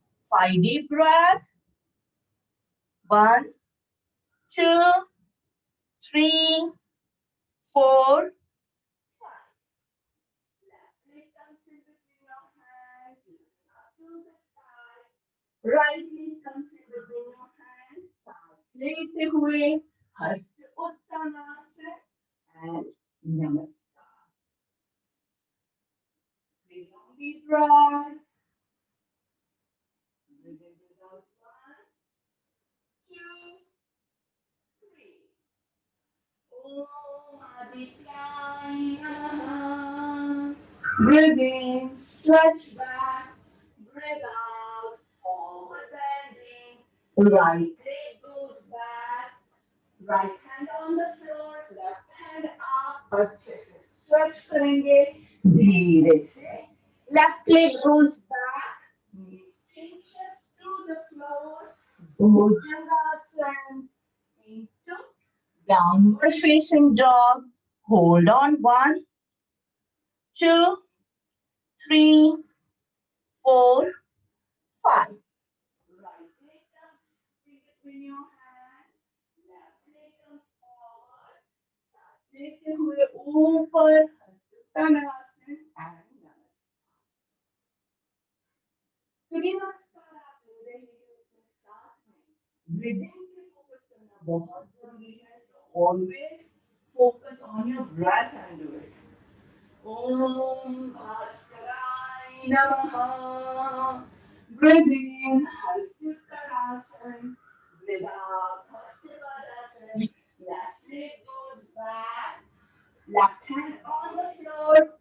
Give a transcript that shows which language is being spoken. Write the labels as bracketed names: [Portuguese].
[English] 5 deep breath. 1, 2, 3, 4, 5. Left leg comes in between your hands. Up to the sky. Right leg comes in between your hands. [Hindi] सांस लेते हुए हस्त uttarasana and namaskar. [English] 3 long deep breath. Breathe in, breathe out. 1, 2, 3. [Sanskrit] Om Adityaya Namaha. [English] Breathe in, stretch back. Breathe out, forward bending. Right leg goes back. Right hand on the floor, left hand up. [Hindi] अच्छे से stretch करेंगे. धीरे से. [English] Left leg goes back. Knees hinges to the floor. Bhujangasana. Into downward facing dog. Hold on. 1, 2, 3, 4, 5. Right leg comes in between your hands. Left leg comes forward. [Hindi] सांस लेते हुए ऊपर हस्तोत्तरासन and namaskar. सूर्य नमस्कार आप ले रहे हैं उसमें साथ में ब्रीदिंग पे फोकस करना बहुत जरूरी है. [English] So always focus on your breath and do it. [Sanskrit] Om Bhaskaraaya Namaha. [English] Breathe in, Hastuttanasana. Breathe out, Hastapadasan. Left leg goes back. Left hand on the floor.